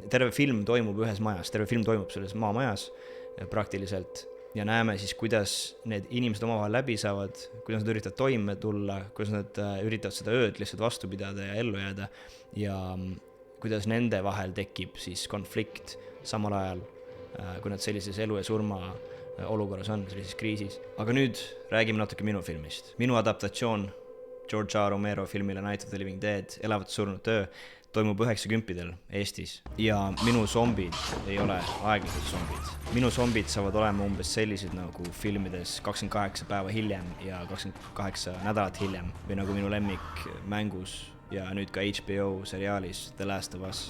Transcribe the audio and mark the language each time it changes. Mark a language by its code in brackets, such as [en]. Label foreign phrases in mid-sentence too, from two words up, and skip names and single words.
[et] Terve film toimub ühes majas, terve film toimub selles maamajas praktiliselt ja näeme siis, kuidas need inimesed omavahel läbi saavad, kuidas nad üritavad toime tulla, kuidas nad üritavad seda ööd lihtsalt vastu pidada ja ellu jääda ja kuidas nende vahel tekib siis konflikt samal ajal, kui nad sellises elu ja surma olukorras on, sellises kriisis. Aga nüüd räägime natuke minu filmist. Minu adaptatsioon George A. Romero filmile Night of the Living Dead, Elavate surnute öö, toimub 90-del Eestis. Ja minu zombid ei ole aeglased zombid. Minu zombid saavad olema umbes sellised nagu filmides 28 päeva hiljem ja 28 nädalat hiljem. Või nagu minu lemmik mängus ja nüüd ka HBO seriaalis The Last of Us.